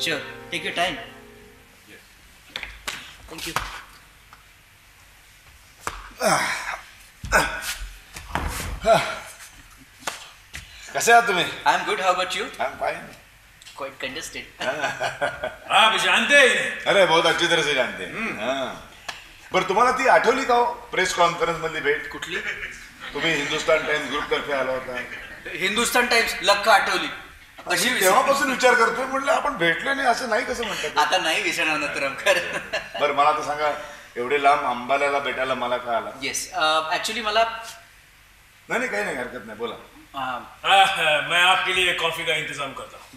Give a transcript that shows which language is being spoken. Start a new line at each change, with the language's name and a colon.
English: Sure, take your time. Thank you.
Marathi: कैसे आहात तुम्ही?
English: I am good, how about you? I am fine. Quite congested.
Hindi: आप जानते हैं इन्हें? अरे बहुत अच्छी तरह से जानते हैं। हाँ.
Marathi: बरं तुम्हाला ती आठवली का हो प्रेस कॉन्फरन्स मधली भेट? कुठली? तुम्ही हिंदुस्तान टाइम्स ग्रुप तर्फे आला होता. हिंदुस्तान टाइम्स लख आठवली. कशी विसर- तेव्हापासून विचार करतोय, म्हटलं आपण भेटले नाही असं नाही कसं म्हणतात. आता नाही विसरणार ना तुरंकर. बरं मला तर सांगा, एवढे लांब अंबाल्याला भेटायला मला का आला?
English: yes, actually
Marathi: मला नाही काही नाही, हरकत नाही, बोला.
Hindi: मैं आपके लिए कॉफी का इंतजाम करता हूँ।